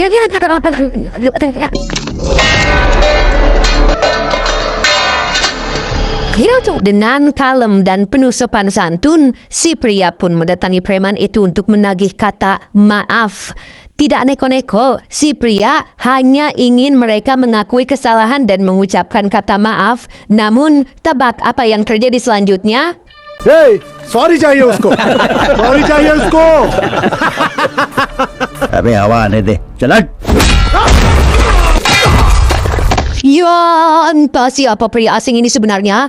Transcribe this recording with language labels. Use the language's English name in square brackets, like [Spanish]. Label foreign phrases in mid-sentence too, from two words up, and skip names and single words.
[Indonesian] Dengan kalem dan penuh sopan santun, si pria pun mendatangi preman itu untuk menagih kata maaf. Tidak neko-neko, si pria hanya ingin mereka mengakui kesalahan dan mengucapkan kata maaf. Namun, tebak apa yang terjadi selanjutnya? [Hindi] Hey, सॉरी चाहिए उसको सॉरी चाहिए उसको अबे हवा आने दे चल हट। [Indonesian] Yan, siapa pria asing ini sebenarnya?